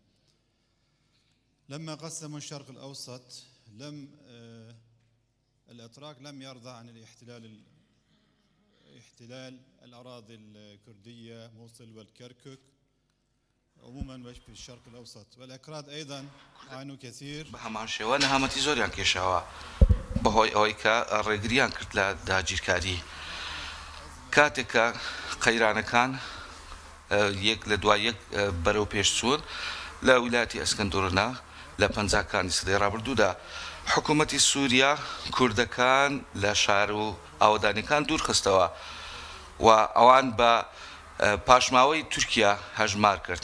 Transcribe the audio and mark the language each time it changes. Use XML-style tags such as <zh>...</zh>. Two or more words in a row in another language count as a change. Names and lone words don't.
<ar>لما قسموا الشرق الأوسط الأتراك لم يرضى عن احتلال الأراضي الكردية موصل والكركك عموما في الشرق الأوسط، والأكراد أيضا عانوا كثير.</ar> <ckb>بهمان شێوە هەمەتی زۆریان کێشاوە بەهۆی ئەوەی کە ڕێگریان کرد لە داگیرکاری. کاتێک کە قەیرانەکان یەک لە دوای یەک بەرەو پێشچوون لە ویلایەتی ئەسکەندەرۆنا لە پەنجاکانی سەدەی ڕابردوودا حکوومەتی سووریا کوردەکان لە شار و ئاوەدانیەکان دوور خستەوە و ئەوان بە پاشماوەی تورکیا هەژمار کرد.</ckb>